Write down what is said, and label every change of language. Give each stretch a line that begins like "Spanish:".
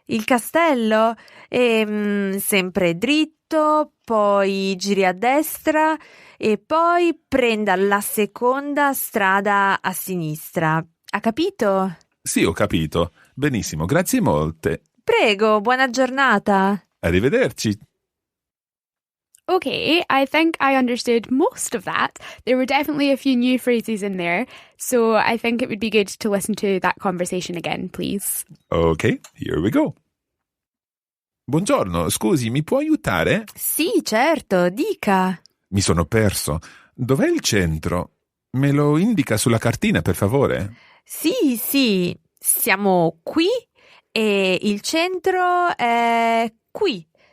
Italian: Il castello è sempre dritto, poi giri a destra e poi prenda la seconda strada a sinistra. Ha capito? Sì, ho capito. Benissimo, grazie molte. Prego, buona giornata. Arrivederci.
English: Okay, I think I understood most of that. There were definitely a few new phrases in there, so I think it would be good to listen to that conversation again, please. Ok, here we go.
Italian: Buongiorno, scusi, mi può aiutare? Sì, certo, dica. Mi sono perso. Dov'è il centro? Me lo indica sulla cartina, per favore? Sì, siamo qui e il centro è qui.